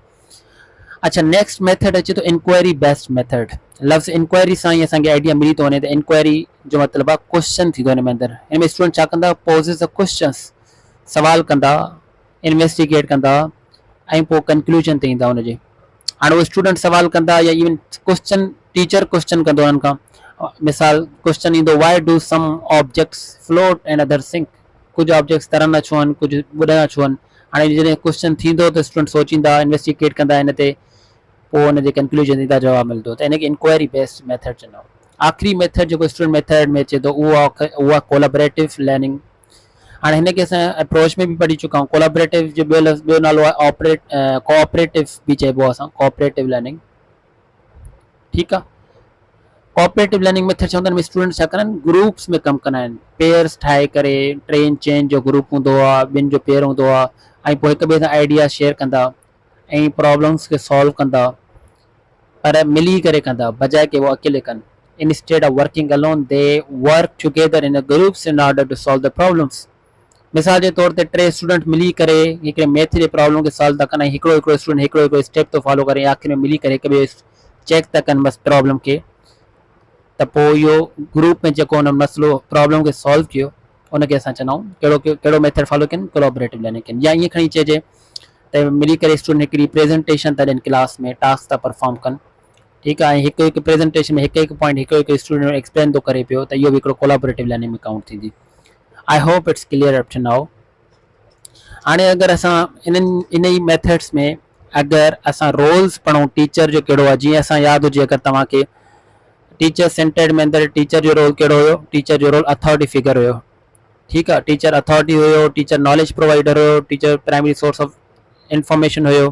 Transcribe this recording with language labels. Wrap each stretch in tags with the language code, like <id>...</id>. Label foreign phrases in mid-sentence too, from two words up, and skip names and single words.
<sd>अच्छा, नेक्स्ट मेथड अचे थो</sd> <en>inquiry based method.</en> <sd>लफ़्ज़ इंक्वायरी सां ई असांखे आइडिया मिली थो वञे त इंक्वायरी जो मतिलबु आहे क्वेश्चन थींदो हिन में अंदरि। हिन में स्टूडेंट छा कंदा,</sd> <en>poses the questions,</en> <sd>सवाल कंदा, इन्वेस्टिगेट कंदा, ऐं पोइ कंक्लूजन ते ईंदा हुनजे। हाणे उहे स्टूडेंट सवाल कंदा या इवन क्वेश्चन टीचर क्वेश्चन कंदो उन्हनि खां। मिसाल क्वेश्चन ईंदो,</sd> <en>why do some objects float and other sink,</en> <sd>कुझु ऑब्जेक्ट्स तरंदा छो आहिनि, कुझु ॿुॾंदा छो आहिनि। हाणे जॾहिं क्वेश्चन थींदो त स्टूडेंट सोचींदा, इन्वेस्टिगेट कंदा हिन ते, पोइ हुनजे कंक्लूजन ईंदा, जवाबु मिलंदो, त इनखे</sd> <en>inquiry based method</en> <sd>चवंदा आहियूं। आख़िरी मेथड जेको स्टूडेंट मेथड में अचे थो उहा</sd> <en>collaborative learning.</en> <sd>हाणे हिनखे असां अप्रोच में बि पढ़ी चुका आहियूं। कोलैबोरेटिव जो ॿियो नालो आहे कोऑपरेटिव बि चइबो आहे असां,</sd> <en>cooperative learning.</en> <sd>ठीकु आहे।</sd> <en>cooperative learning method</en> <sd>चवंदा आहिनि स्टूडेंट छा कंदा आहिनि, ग्रुप्स में कमु कंदा आहिनि, पेयर्स ठाहे करे, ट्रेन चेन जो ग्रुप हूंदो आहे, ॿिनि जो पेयर हूंदो आहे, ऐं पोइ हिक ॿिए सां आइडिया शेयर कंदा ऐं प्रॉब्लम्स खे सॉल्व कंदा, पर मिली करे कंदा, बजाए कि वो अकेले कनि।</sd> <en>Instead of working alone, they work together in a groups in order to solve the problems.</en> <sd>मिसाल जे तौर ते टे स्टूडेंट मिली करे हिकिड़े मैथ जे प्रॉब्लम खे सॉल्व था कनि, ऐं हिकिड़ो स्टूडेंट हिकिड़ो स्टेप थो फॉलो करे, आख़िर में मिली करे हिक ॿिए चेक था कनि बस प्रॉब्लम खे, त पोइ इहो ग्रुप में जेको हुन मसइलो प्रॉब्लम खे सॉल्व कयो उनखे असां चवंदा आहियूं कहिड़ो मेथड फॉलो कनि,</sd> <en>collaborative learning</en> <sd>कनि। या ईअं खणी चइजे त मिली करे स्टूडेंट हिकिड़ी प्रेज़ेंटेशन था ॾियनि क्लास में, टास्क था परफॉर्म कनि। ठीकु आहे। ऐं हिकु हिकु प्रेज़ेंटेशन में हिकु हिकु पॉइंट हिकु स्टूडेंट एक्सप्लेन थो करे पियो, त इहो बि हिकिड़ो</sd> <en>collaborative learning</en> <sd>में काउंट थींदी।</sd> <en>I hope it's clear up to now.</en> <sd>हाणे अगरि असां इन ई मेथड्स में अगरि असां रोल्स पढ़ूं, टीचर जो कहिड़ो आहे, जीअं असां यादि हुजे अगरि तव्हांखे,</sd> <en>teacher centred</en> <sd>में अंदरि टीचर जो रोल कहिड़ो हुयो, टीचर जो रोल</sd> <en>authority figure</en> <sd>हुयो। ठीकु आहे। टीचर अथॉरिटी हुयो,</sd> <en>teacher knowledge provider</en> <sd>हुयो, टीचर</sd> <en>primary source of information</en> <sd>हुयो।</sd>